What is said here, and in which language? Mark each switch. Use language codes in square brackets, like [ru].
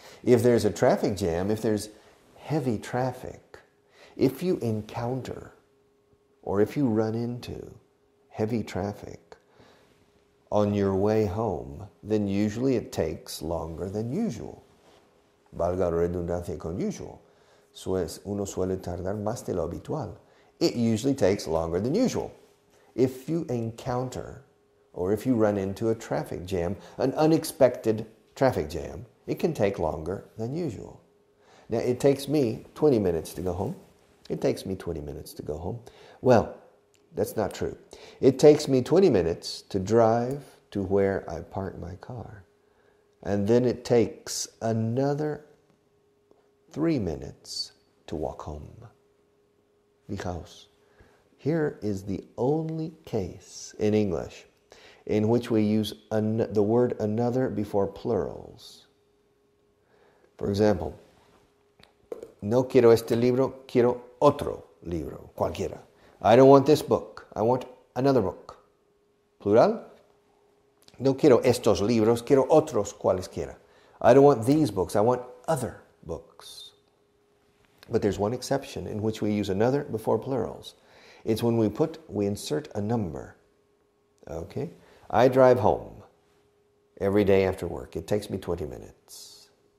[en] If there's a traffic jam, if there's heavy traffic, if you encounter or if you run into heavy traffic on your way home, then usually it takes longer than usual. [es] Valga la redundancia con usual. Uno suele tardar más de lo habitual. [en] It usually takes longer than usual. If you encounter or if you run into a traffic jam, an unexpected traffic jam, it can take longer than usual. Now, it takes me 20 minutes to go home. It takes me 20 minutes to go home. Well, that's not true. It takes me 20 minutes to drive to where I park my car. And then it takes another 3 minutes to walk home. Because here is the only case in English in which we use the word another before plurals. [es] For example, no quiero este libro, quiero otro libro, cualquiera. [en] I don't want this book, I want another book. [es] Plural, no quiero estos libros, quiero otros cualesquiera. [en] I don't want these books, I want other books. But there's one exception in which we use another before plurals. It's when we insert a number. Okay? I drive home every day after work. It takes me 20 minutes.